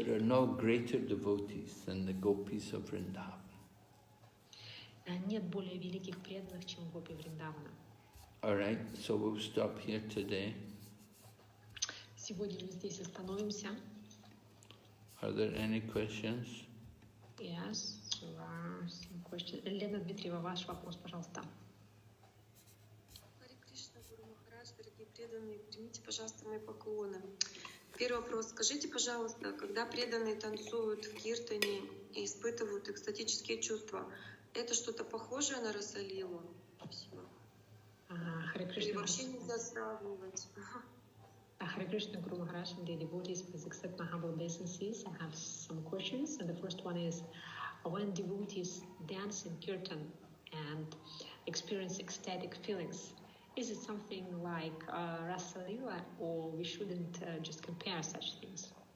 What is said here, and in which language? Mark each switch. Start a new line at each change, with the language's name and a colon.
English: There are no greater devotees than the gopis of Vrindavan.
Russian: Нет более великих преданных, чем гопи Вриндавана.
English: All right, so we'll stop here today.
Russian: Сегодня мы здесь остановимся.
English: Are there any questions? Yes, there are some questions.
Russian: Лена Дмитриева, ваш вопрос, пожалуйста. Харе Кришна, Гуру Махарадж, дорогие преданные, примите, пожалуйста, мои поклоны. Первый вопрос. Скажите, пожалуйста, когда преданные танцуют в киртане и испытывают экстатические чувства, это что-то похожее на расалилу? Спасибо. Харе Или Кришна. вообще нельзя сравнивать?
English: Hare Krishna, Guru Maharaj, and the devotees, please accept my humble obeisances. I have some questions, and the first one is, when devotees dance in kirtan and experience ecstatic feelings, is it something like Rasa Leela, or we shouldn't just compare such things?